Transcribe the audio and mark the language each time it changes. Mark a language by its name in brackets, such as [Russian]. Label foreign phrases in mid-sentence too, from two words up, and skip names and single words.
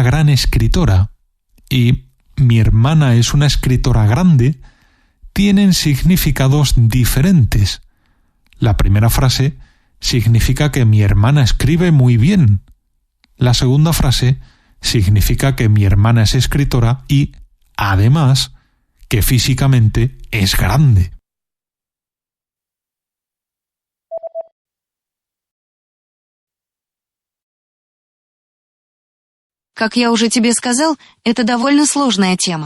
[Spanish] gran escritora y mi hermana es una escritora grande tienen significados diferentes. La primera frase significa que mi hermana escribe muy bien. La segunda frase significa que mi hermana es escritora y, además, que físicamente es grande. [Russian] Как я уже тебе сказал, это довольно сложная тема.